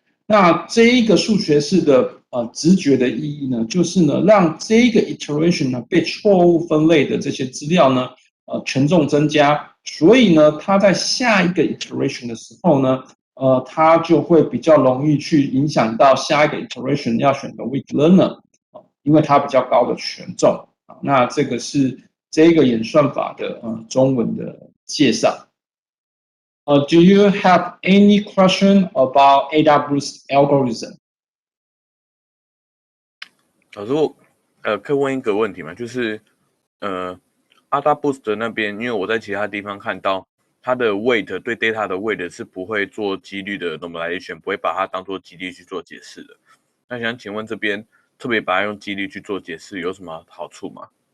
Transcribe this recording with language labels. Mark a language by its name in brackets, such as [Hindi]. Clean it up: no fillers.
[Chinese] 那这一个数学式的直觉的意义呢，就是呢，让这一个 iteration 呢被错误分类的这些资料呢，权重增加，所以呢，它在下一个 iteration 的时候呢，它就会比较容易去影响到下一个 iteration 要选的 weak learner， 因为它比较高的权重。那这个是这个演算法的中文的介绍。 [English] Do you have any question about AWS algorithm? [Chinese] 老师，可以问一个问题吗？就是AWS 那边，因为我在其他地方看到它的 weight 对 data 的 weight 是不会做几率的 normalization， 不会把它当做几率去做解释的。那想请问这边特别把它用几率去做解释有什么好处吗？